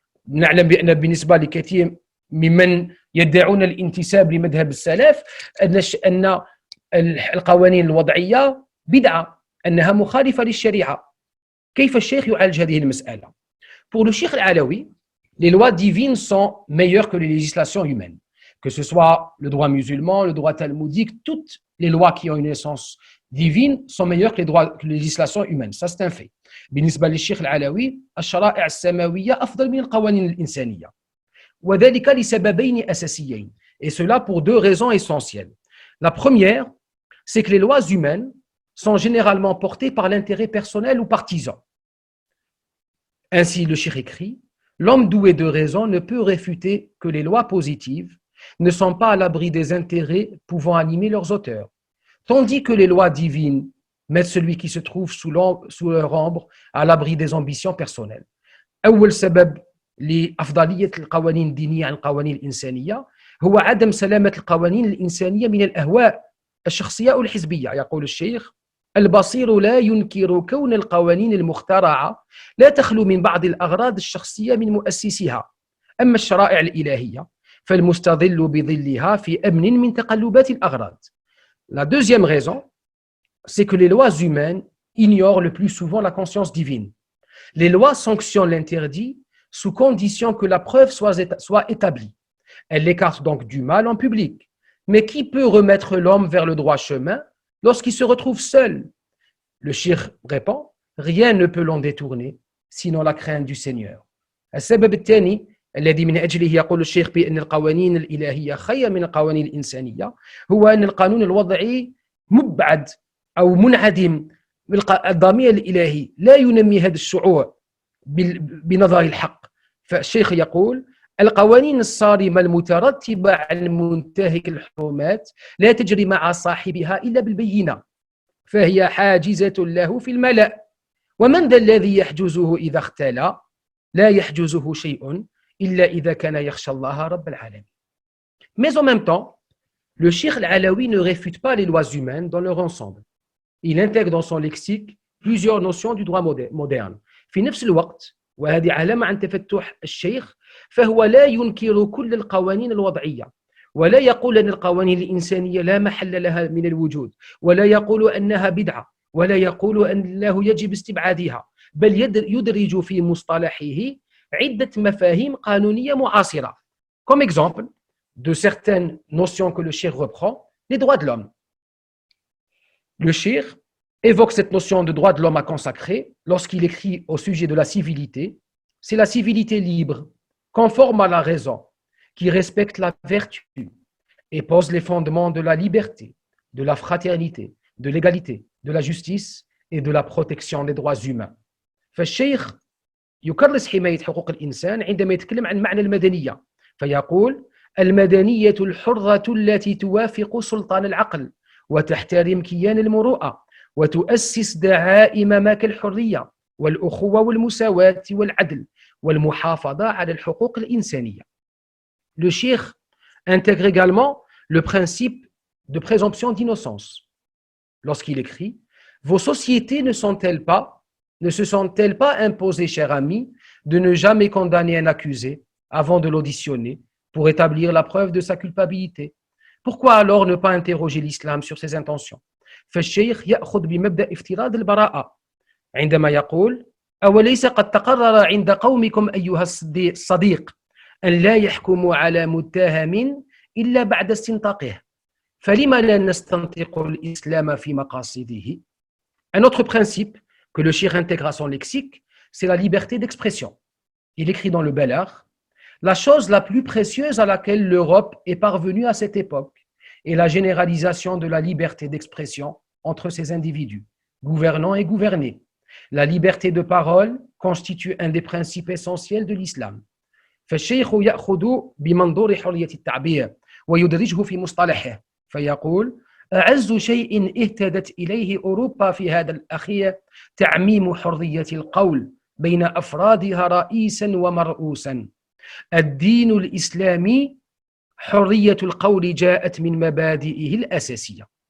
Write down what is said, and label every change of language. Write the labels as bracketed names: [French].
[Arabic] نعلم بأن بالنسبة لكثير ممن يدعون الانتساب لمذهب السلف أن القوانين الوضعية بدعة، أنها مخالفة للشريعة. كيف الشيخ يعالج هذه المسألة؟ [French] Pour le Cheikh Al-Alawi, les lois divines sont meilleures que les législations humaines. Que ce soit le droit musulman, le droit talmudique, toutes les lois qui ont une essence divine sont meilleures que les législations humaines. Ça, c'est un fait. [Arabic] بالنسبة للشيخ العلوي الشرائع السماوية أفضل من القوانين الإنسانية. وذلك لسببين أساسيين. [French] Et cela pour deux raisons essentielles. La première, c'est que les lois humaines sont généralement portées par l'intérêt personnel ou partisan. Ainsi, le Cheikh écrit, l'homme doué de raison ne peut réfuter que les lois positives ne sont pas à l'abri des intérêts pouvant animer leurs auteurs, tandis que les lois divines mettent celui qui se trouve sous leur ombre à l'abri des ambitions personnelles. [Arabic] أول سبب لأفضلية القوانين الدينية عن القوانين الإنسانية هو عدم سلامة القوانين الإنسانية من الأهواء الشخصية أو الحزبية. يقول الشيخ البصير لا ينكر كون القوانين المخترعة لا تخلو من بعض الأغراض الشخصية من مؤسسها، أما الشرائع الإلهية فالمستظل بظلها في أمن من تقلبات الأغراض. [French] La deuxième raison, c'est que les lois humaines ignorent le plus souvent la conscience divine. Les lois sanctionnent l'interdit sous condition que la preuve soit établie. Elles l'écartent donc du mal en public. Mais qui peut remettre l'homme vers le droit chemin lorsqu'il se retrouve seul? Le cheikh répond, rien ne peut l'en détourner, sinon la crainte du Seigneur. [Arabic] السبب الثاني الذي من أجله يقول الشيخ بأن القوانين الإلهية خير من القوانين الإنسانية هو أن القانون الوضعي مبعد أو منعدم. الضمير الإلهي لا ينمي هذا الشعور بنظر الحق. فالشيخ يقول القوانين الصارمة المترتبة على منتهك الحرمات لا تجري مع صاحبها إلا بالبينة، فهي حاجزة له في الملأ، ومن ذا الذي يحجزه إذا اختلى؟ لا يحجزه شيء إلا إذا كان يخشى الله رب العالمين. [French] Mais en même temps, le Cheikh Al-Alawi ne réfute pas les lois humaines dans leur ensemble. Il intègre dans son lexique plusieurs notions du droit moderne. [Arabic] في نفس الوقت وهذه علامة عن تفتح الشيخ فهو لا ينكر كل القوانين الوضعية، ولا يقول أن القوانين الإنسانية لا محل لها من الوجود، ولا يقول أنها بدعة، ولا يقول أنه يجب استبعادها، بل يدرج في مصطلحه عدة مفاهيم قانونية معاصرة. [French] Comme exemple de certaines notions que le cheikh reprend, les droits de l'homme. Le cheikh évoque cette notion de droit de l'homme à consacrer lorsqu'il écrit au sujet de la civilité. C'est la civilité libre, conforme à la raison, qui respecte la vertu et pose les fondements de la liberté, de la fraternité, de l'égalité, de la justice et de la protection des droits humains. [Arabic] فالشيخ يكرس حماية حقوق الإنسان عندما يتكلم عن معنى المدنية، فيقول المدنية الحرة التي توافق سلطان العقل وتحترم كيان المروءة وتؤسس دعائم ما كالحرية والأخوة والمساواة والعدل والمحافظة على الحقوق الإنسانية. [French] Le cheikh intègre également le principe de présomption d'innocence lorsqu'il écrit « Vos sociétés ne se sont-elles pas imposées, cher ami, de ne jamais condamner un accusé avant de l'auditionner pour établir la preuve de sa culpabilité? Pourquoi alors ne pas interroger l'islam sur ses intentions ?» [Arabic] فالشيخ يأخذ بمبدأ افتراض البراءة عندما يقول أوليس قد تقرر عند قومكم أيها الصديق أن لا يحكموا على متهم إلا بعد استنطاقه فلما لا نستنطق الإسلام في مقاصده. [French] Un autre principe que le cheikh intègre à son lexique, c'est la liberté d'expression. Il écrit dans le Balagh, la chose la plus précieuse à laquelle l'Europe est parvenue à cette époque est la généralisation de la liberté d'expression entre ces individus, gouvernants et gouvernés. La liberté de parole constitue un des principes essentiels de l'islam. [Arabic] فالشيخ يأخذ بمنظور حرية التعبير ويدرجه في مصطلحه فيقول أعز شيء اهتدت إليه أوروبا في هذا الأخير تعميم حرية القول بين أفرادها رئيسا ومرؤوسا. الدين الإسلامي حرية القول جاءت من مبادئه الأساسية.